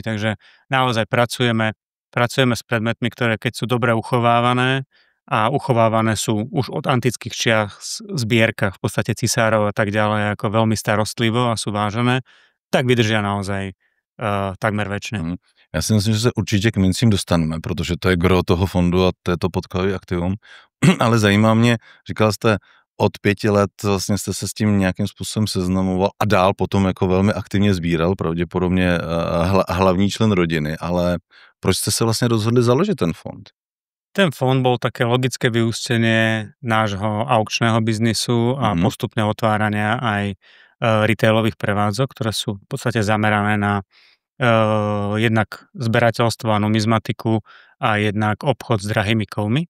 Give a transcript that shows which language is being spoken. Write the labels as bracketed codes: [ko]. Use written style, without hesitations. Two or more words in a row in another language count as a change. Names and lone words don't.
[sk] Takže naozaj pracujeme s predmetmi, ktoré keď sú dobre uchovávané a uchovávané sú už od antických čiach v zbierkach, v podstate cisárov a tak ďalej, ako veľmi starostlivo a sú vážené, tak vydržia naozaj takmer večne. [cs] Já si myslím, že se určitě k mincím dostaneme, protože to je gro toho fondu a to je to podkladové aktivum. Ale zajímá mě, říkal jste, od 5 let vlastně jste se s tím nějakým způsobem seznamoval a dál potom jako velmi aktivně sbíral, pravděpodobně hlavní člen rodiny, ale proč jste se vlastně rozhodli založit ten fond? [sk] Ten fond bol také logické vyústenie nášho aukčného biznisu a postupné otvárania aj retailových prevádzok, ktoré sú v podstate zamerané na jednak zberateľstvo a numizmatiku a jednak obchod s drahými kovmi.